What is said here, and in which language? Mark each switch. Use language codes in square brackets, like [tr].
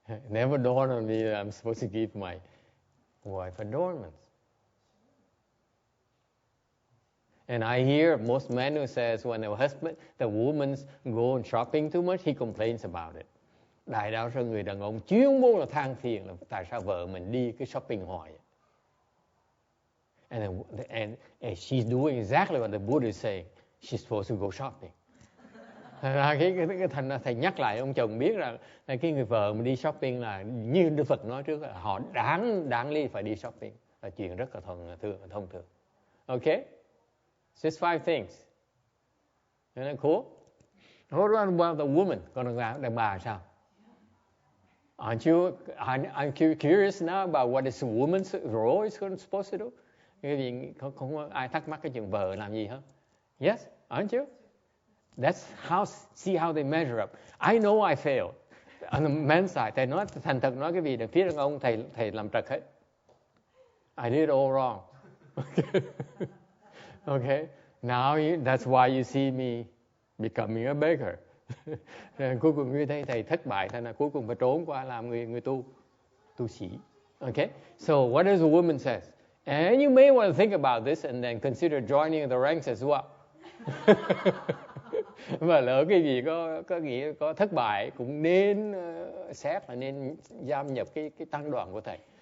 [en] Never dawned on me that I'm supposed to give my wife adornments. And I hear most men who says when the woman go shopping too much, he complains about it. [vi] Đại đa số người đàn ông chuyên môn là than phiền là tại sao vợ mình đi cái shopping hoài. [en] And she's doing exactly what the Buddha is saying. She's supposed to go shopping. [vi] Cái thầy nhắc lại ông chồng biết rằng là cái người vợ mình đi shopping là như Đức Phật nói trước là họ đáng lý phải đi shopping, là chuyện rất là thông thường. [en] Okay? Just 5 things. Isn't that cool? What about the woman? [vi] Còn đàn bà sao? [en] Aren't you curious now about what is a woman's role is supposed to do? [vi] Cái gì không có ai thắc mắc cái chuyện vợ làm gì hết? [en] Yes, aren't you? See how they measure up. I know I failed. On the men's side, [vi] thầy nói thành thật nói cái gì đằng phía đàn ông thầy làm trật hết. [en] I did it all wrong. Okay. Now that's why you see me becoming a beggar. [vi] Cuối cùng như thấy thầy thất bại, thành là cuối cùng phải trốn qua làm người tu sĩ. [en] Okay. So what does a woman says? And you may want to think about this and then consider joining the ranks as well. [vi] Và lỡ cái gì có thất bại cũng nên xét là nên gia nhập cái tăng đoàn của thầy.